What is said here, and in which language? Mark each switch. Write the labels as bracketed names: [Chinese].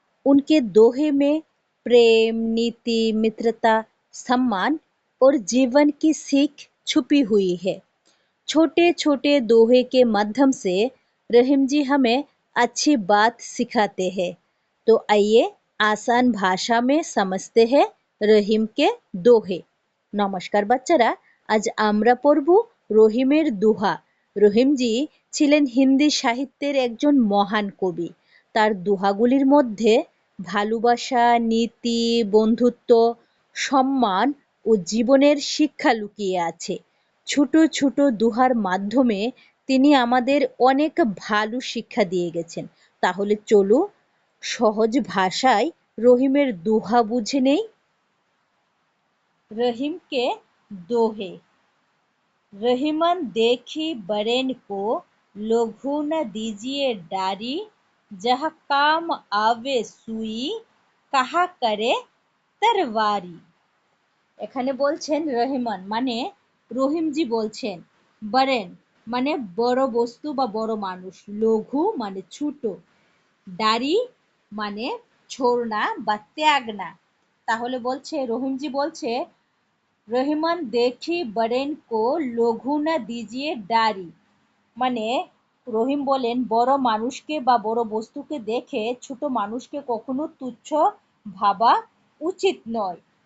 [Hindi] उनके दोहे में प्रेम, नीति, मित्रता, सम्मान और जीवन की सीख छुपी हुई है। छोटे छोटे दोहे के माध्यम से रहीम जी हमें अच्छी बात सिखाते हैं। तो आइए आसान भाषा में समझते हैं रहीम के दोहे। [Bangla] নমস্কার বাচ্চারা, আজ আমরা পড়ব রহিমের দোহা। রহিমজি ছিলেন হিন্দি সাহিত্যের একজন মহান কবি। তার দোহাগুলির মধ্যে ভালোবাসা, নীতি, বন্ধুত্ব, সম্মান ও জীবনের শিক্ষা লুকিয়ে আছে। ছোট ছোট দোহার মাধ্যমে তিনি আমাদের অনেক ভালো শিক্ষা দিয়ে গেছেন। তাহলে চলো সহজ ভাষায় রহিমের দোহা বুঝে নেই। [Hindi] रहीम के दोहे। रहीमन देखी बरेन को लघु न दीजिए डारी, जहाँ काम आवे सुई কাহা করে তরবারি। [Bangla] এখানে বলছেন রহিমান মানে রহিমজি বলছেন, বরেন মানে বড় বস্তু বা বড় মানুষ, লঘু মানে ছোট, দাড়ি মানে ছোড়না বা ত্যাগ না। তাহলে বলছে রহিমজি বলছে, [Hindi] রহিমান দেখি বরেন কো লঘু না দিজিয়ে ডারি, [Bangla] মানে রহিম বলেন বড় মানুষকে বা বড় বস্তুকে দেখে ছোট মানুষকে কখনো তুচ্ছ ভাবা উচিত নয়।